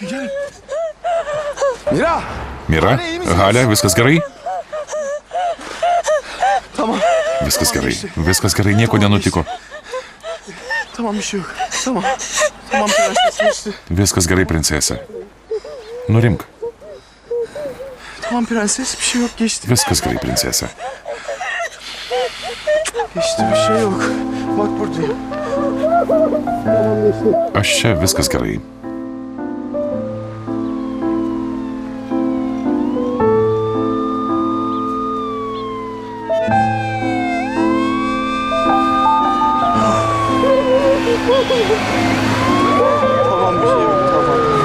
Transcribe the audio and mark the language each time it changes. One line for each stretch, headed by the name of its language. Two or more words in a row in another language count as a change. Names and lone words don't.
Lithuanian: Mira, Halia, viskas gerai? Viskas gerai, nieko nenutiko. Viskas gerai, princesė. Nurimk.
Turkish: Tamam prenses, bir şey yok, geçti.
Lithuanian: Viskas gerai, princesė.
Turkish: Geçti, bir şey yok. Bak buradayım.
Lithuanian: Aš čia, viskas gerai.
Turkish: Tamam, bir şey yok, tamam.